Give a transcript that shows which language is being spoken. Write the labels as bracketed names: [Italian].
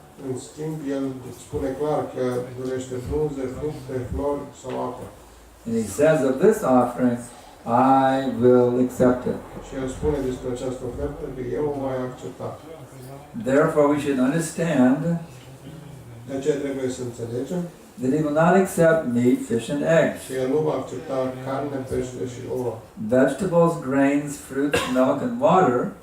[Romanian] În schimb, el spune clar că dorește frunze, fructe, flori sau apă. [English] And he says of this offering, I will accept it. [Romanian] Și el spune despre această ofertă că eu o voi accepta. [English] Therefore, we should understand [Romanian] De aceea trebuie să înțelegem [English] that he will not accept meat, fish, and eggs. [Romanian] că el nu va accepta carne, pește și ouă. [English] Vegetables, grains, fruits, milk, and water